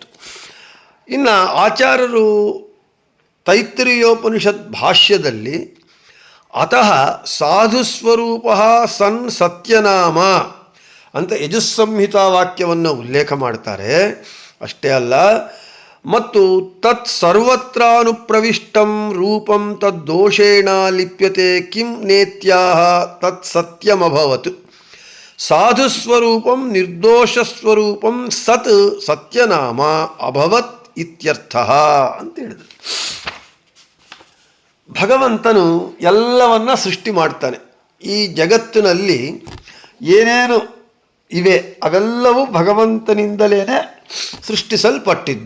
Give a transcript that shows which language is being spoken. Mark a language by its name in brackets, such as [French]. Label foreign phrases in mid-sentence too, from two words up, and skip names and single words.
[Kannada] ಇನ್ನು ಆಚಾರ್ಯರು ತೈತ್ರಿಯೋಪನಿಷತ್ ಭಾಷ್ಯದಲ್ಲಿ [Sanskrit] ಅತಃ ಸಾಧುಸ್ವರೂಪ ಸನ್ ಸತ್ಯನಾಮ [Kannada] ಅಂತ ಯಜುಸ್ಸಂಹಿತಾ ವಾಕ್ಯವನ್ನು ಉಲ್ಲೇಖ ಮಾಡ್ತಾರೆ. ಅಷ್ಟೇ ಅಲ್ಲ, ಮತ್ತು [Sanskrit] ತತ್ ಸರ್ವತ್ರಾನುಪ್ರವಿಷ್ಟಂ ರೂಪಂ ತದ್ದೋಷೇಣ ಲಿಪ್ಯತೆ ಕಿಂ ನೇತ್ಯಾಹ ತತ್ ಸತ್ಯಮಭವತ್. ಸಾಧುಸ್ವರೂಪಂ ನಿರ್ದೋಷಸ್ವರೂಪಂ ಸತ್ ಸತ್ಯನಾಮ ಅಭವತ್ ಇತ್ಯರ್ಥಃ [Kannada] ಅಂತ ಹೇಳಿದರು. ಭಗವಂತನು ಎಲ್ಲವನ್ನ ಸೃಷ್ಟಿ ಮಾಡ್ತಾನೆ. ಈ ಜಗತ್ತಿನಲ್ಲಿ ಏನೇನು ಇವೆ ಅವೆಲ್ಲವೂ ಭಗವಂತನಿಂದಲೇ ಸೃಷ್ಟಿಸಲ್ಪಟ್ಟಿದ್ದು.